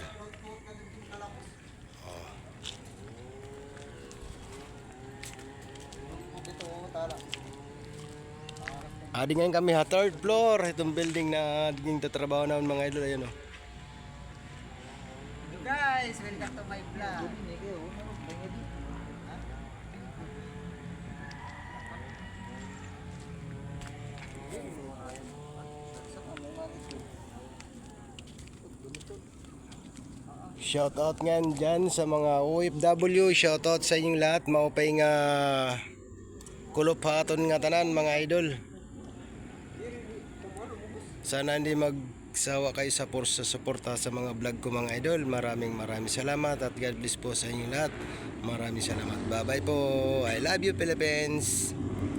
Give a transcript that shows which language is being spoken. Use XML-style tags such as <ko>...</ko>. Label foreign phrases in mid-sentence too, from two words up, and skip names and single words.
<tl>Oh. Adi ngayon kami ha,</tl> <en>third floor.</en> <tl>Itong building na diging tatrabaho naman mga idol. Ayan o.</tl> <en>Hello guys, welcome to my vlog.</en> <tl>Shoutout nga dyan sa mga OFW. Shoutout sa inyong lahat.</tl> <war>Maupay nga kulop haton nga tanan mga idol.</war> <tl>Sana hindi magsawa kayo sa suporta sa mga vlog ko mga idol. Maraming salamat at</tl> <en>God bless</en> <tl>po sa inyong lahat. Maraming salamat.</tl> <en>Bye bye</en> <tl>po.</tl> <en>I love you Philippines.</en>